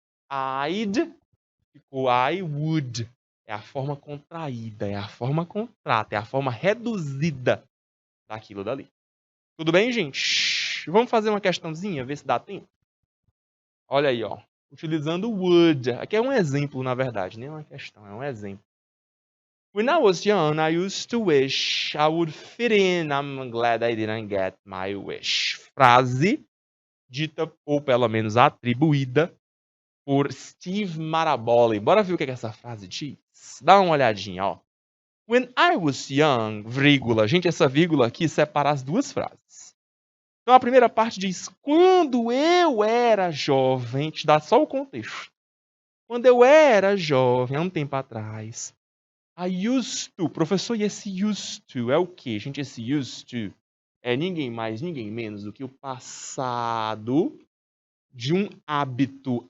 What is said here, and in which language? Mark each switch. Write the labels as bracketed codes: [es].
[pt] I'd ficou I would. É a forma contraída, é a forma contrata, é a forma reduzida daquilo dali. Tudo bem, gente? Vamos fazer uma questãozinha, ver se dá tempo? Olha aí, ó. Utilizando would. Aqui é um exemplo, na verdade, nem uma questão, é um exemplo. [en] When I was young, I used to wish I would fit in. I'm glad I didn't get my wish. [pt] Frase dita, ou pelo menos atribuída, por Steve Maraboli. Bora ver o que essa frase diz? Dá uma olhadinha, ó. [en] When I was young, [pt] vírgula. Gente, essa vírgula aqui separa as duas frases. Então, a primeira parte diz, quando eu era jovem, te dá só o contexto. Quando eu era jovem, há um tempo atrás, [en] I used to. [pt] Professor, e esse used to é o quê? Gente, esse used to é ninguém mais, ninguém menos do que o passado de um hábito.